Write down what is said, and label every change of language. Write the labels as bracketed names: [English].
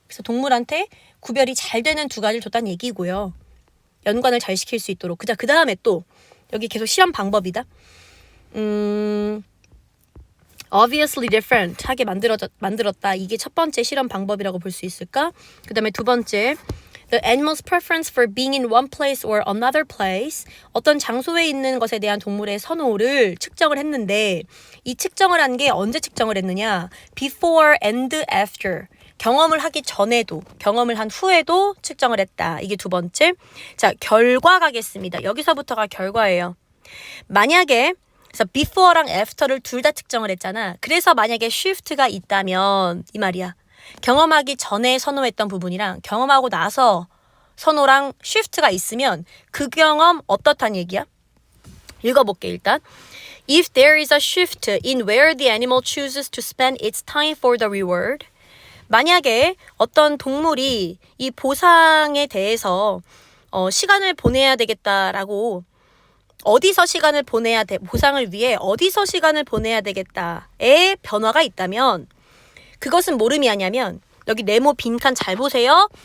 [Korean] 그래서 동물한테 구별이 잘 되는 두 가지를 줬다는 얘기고요. 연관을 잘 시킬 수 있도록. 그 다음에 또 여기 계속 실험 방법이다. [English] obviously different [Korean] 하게 만들었다. 이게 첫 번째 실험 방법이라고 볼 수 있을까? 그 다음에 두 번째, [English] the animal's preference for being in one place or another place. [Korean] 어떤 장소에 있는 것에 대한 동물의 선호를 측정을 했는데, 이 측정을 한 게 언제 측정을 했느냐? [English] before and after. [Korean] 경험을 하기 전에도, 경험을 한 후에도 측정을 했다. 이게 두 번째. 자, 결과 가겠습니다. 여기서부터가 결과예요. 만약에 그래서 before랑 after를 둘 다 측정을 했잖아. 그래서 만약에 shift가 있다면 이 말이야. 경험하기 전에 선호했던 부분이랑 경험하고 나서 선호랑 shift가 있으면 그 경험 어떻단 얘기야? 읽어볼게 일단. [English] If there is a shift in where the animal chooses to spend its time for the reward. [Korean] 만약에 어떤 동물이 이 보상에 대해서 시간을 보내야 되겠다라고, 어디서 시간을 보내야 돼, 보상을 위해 어디서 시간을 보내야 되겠다의 변화가 있다면, 그것은 뭘 의미하냐면, 여기 네모 빈칸 잘 보세요.